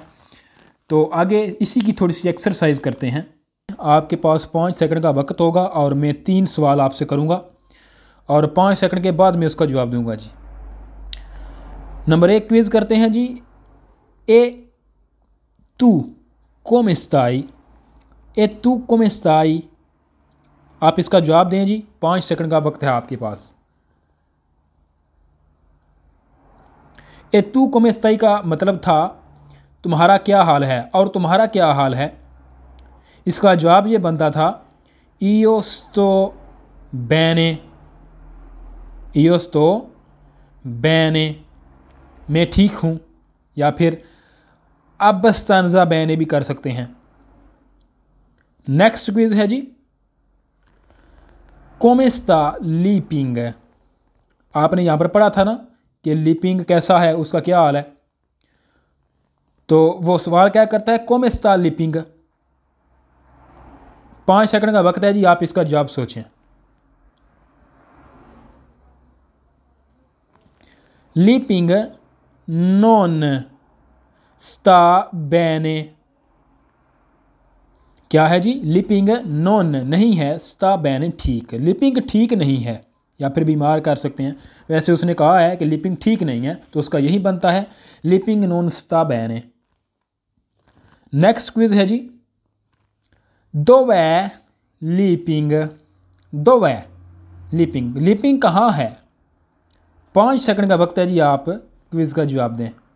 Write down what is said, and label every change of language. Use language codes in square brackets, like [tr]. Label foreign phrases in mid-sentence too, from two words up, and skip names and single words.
[ur] تو آگے اسی کی تھوڑی سی ایکسرسائز کرتے ہیں. آپ کے پاس 5 سیکنڈ کا وقت ہوگا اور میں 3 سوال آپ سے کروں گا اور 5 سیکنڈ کے بعد میں اس کا جواب دوں گا جی. نمبر 1 کوئز کرتے ہیں جی. [it] e tu come stai, e tu come stai, ए तू come stai, [ur] آپ اس کا جواب دیں جی، 5 سیکنڈ کا وقت ہے آپ کے پاس. [it] e tu come stai [ur] کا مطلب تھا تمہارا کیا حال ہے، اور تمہارا کیا حال ہے اس کا جواب یہ بنتا تھا [it] io sto bene, io sto bene [ur] میں ٹھیک ہوں، یا پھر [it] abbastanza bene [ur] بھی کر سکتے ہیں. نیکسٹ کوئز ہے جی, [it] come sta [ur] لیپنگ، آپ نے یہاں پر پڑھا تھا نا کہ لیپنگ کیسا ہے، اس کا کیا حال ہے، تو وہ سوال کیا کرتا ہے, [it] come sta लीपिंग। [ur] 5 سیکنڈ کا وقت ہے جی، آپ اس کا جواب سوچیں. [it] लीपिंग non sta bene, [ur] کیا ہے جی، لپنگ نان نہیں ہے, [it] sta bene [ur] ٹھیک، لپنگ ٹھیک نہیں ہے یا پھر بیمار کر سکتے ہیں، ویسے اس نے کہا ہے کہ لپنگ ٹھیک نہیں ہے تو اس کا یہی بنتا ہے لپنگ [it] non sta bene. [ur] نیکسٹ کوئز ہے جی، دو وے لپنگ، دو وے لپنگ، لپنگ کہاں ہے، 5 سیکنڈ کا وقت ہے جی، آپ کوئز کا جواب دیں.